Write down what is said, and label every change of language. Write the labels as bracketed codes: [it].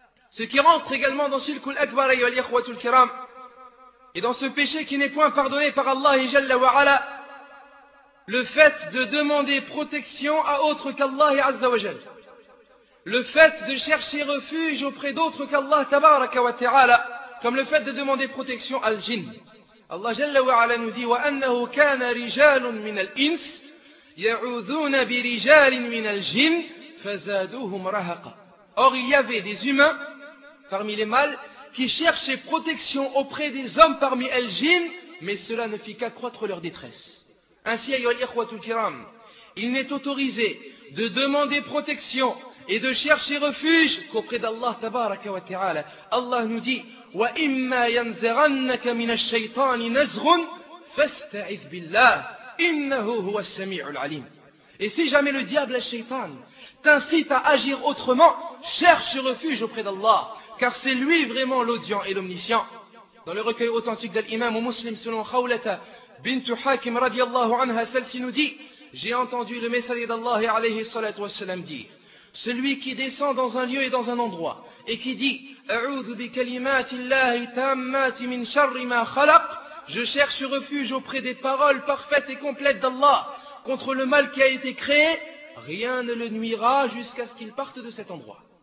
[fr] Ce qui rentre également dans Shirkul Akbar [ar] ayyuhal ikhwatul kiram [fr] et dans ce péché qui n'est point pardonné par Allah et Jalla wa Ala, le fait de demander protection à autre qu'Allah et Azza wa Jal, le fait de chercher refuge auprès d'autres qu'Allah tabaraka wa ta'ala, comme le fait de demander protection à l'jinn. [ar] Allah Jalla wa Ala [fr] nous dit, [ar] وَأَنَّهُ كَانَ رِجَالٌ مِنَ الْإِنسِ يَعُوذُونَ بِرِجَالٍ مِنَ الْجِنِ فَزَادُوهُمْ رَهَقًا. [fr] Or il y avait des humains parmi les mâles qui cherchaient protection auprès des hommes parmi Al-Jinn, mais cela ne fit qu'accroître leur détresse. Ainsi, [ar] ayyuhal ikhwatul kiram, [fr] il n'est autorisé de demander protection et de chercher refuge qu'auprès d'Allah tabaraka wa ta'ala. Allah nous dit, [ar] وَإِمَّا يَنْزَغَنَّكَ مِنَ الشَّيْطَانِ نَزْغٌ فَاسْتَعِذْ بِاللَّهِ إِنَّهُ هُوَ السَّمِيعُ الْعَلِيمُ. [fr] Et si jamais le diable, le shaytan, t'incite à agir autrement, cherche refuge auprès d'Allah, car c'est lui vraiment l'audient et l'omniscient. Dans le recueil authentique d'Al-Imam Muslim selon Khawlata bint Hakim radiallahu anha, celle-ci nous dit, j'ai entendu le messager d'Allah alayhi salatu wassalam dire, celui qui descend dans un lieu et dans un endroit et qui dit, [ar] A'udhu bi kalimati Allahi tammati min sharri ma khalaq, [fr] je cherche refuge auprès des paroles parfaites et complètes d'Allah contre le mal qui a été créé, rien ne le nuira jusqu'à ce qu'il parte de cet endroit.